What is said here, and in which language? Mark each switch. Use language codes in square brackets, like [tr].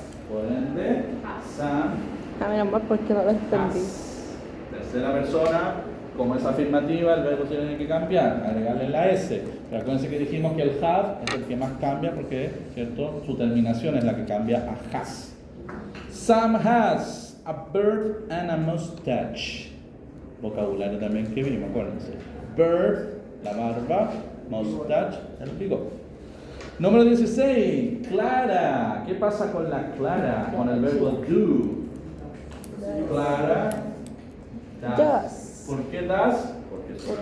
[es] Por ende, Sam A ver, amor, porque no lo entendí. [en] has. [es] Tercera persona, como es afirmativa, el verbo tiene que cambiar, agregarle la S. Pero acuérdense que dijimos que el have es el que más cambia porque, ¿cierto? Su terminación es la que cambia a has. [en] Sam has a beard and a mustache. [es] Vocabulario también que vimos, acuérdense. Beard, la barba, mustache, el bigote. Número 16, Clara. ¿Qué pasa con la Clara? Con el verbo do. [en] Clara does. [es] ¿Por qué does? Porque es una